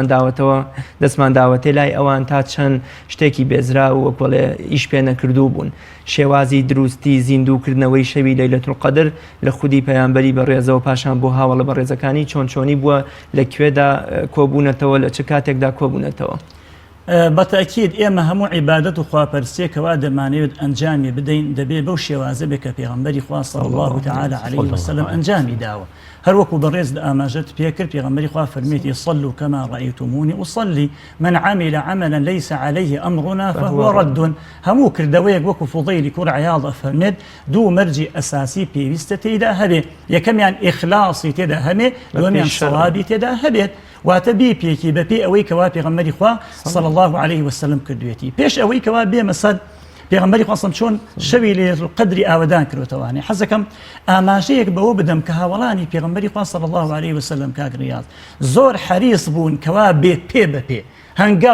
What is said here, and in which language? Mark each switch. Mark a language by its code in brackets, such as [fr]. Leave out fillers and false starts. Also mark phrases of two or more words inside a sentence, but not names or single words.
[ckb] دەستمان داوەتێ لای ئەوان تا چەند شتێکی بێزرا و وەکوڵێ ئیش پێ نەکردوو بوون شێوازی دروستی زیندووکردنەوەی شەوی لەیلەتول قەدر لە خودی پەیامبەری بەڕێزەوە پاشان بۆ هاوڵە بەڕێزەکانی چۆنی بووە لەکوێدا کۆبوونەتەوە لە چ کاتێکدا کۆبوونەتەوە بەتاکید ئێمە هەموو عیبادەت و خواپەرستێکەوە دەمانەوێت ئەنجامی بدەین دەبێ بەو شێوازە بێ کە پێغەمبەری خوا [ar] صلی الله تعالی علیه وسلم [ckb] ئەنجامی داوە هەروەکو بەڕێز لە ئاماژەت پێکرد پێغەمبەری خوا فەرمێتی [ar] صلوا كما رأيتموني أصلي من عمل عملا ليس عليه أمرنا فهو رد [ckb] هەموو کردەوەیەک وەکو فوضەیلی کوڕ عیاض فەرمێت دوو مەرجی ئەساسی پێویستە تێیدا هەبێ یەکەمیان ئیخلاصی تێدا هەبێ دووەمیان سەوابی تێدا هەبێت واتە بێ پێکی بەپێ ئەوەی کەوا پێغەمبەری خوا [ar] صلی الله عليه وسلم [ckb] کردوێتی پێش ئەوەی کەوا بێمە سەد پێغەمبەری خوا چۆن شەوی لەیلەتول قەدری ئاوەدان کردوتەوانێ حەزەکەم ئاماژەیەک بەوە بدەم کە هاوڵانی پێغەمبەری خوا [ar] صلی الله عليه وسلم [ckb] کاک ڕیاض زۆر حەریص بوون کەوا بێ پێ بەپێ هەنگاو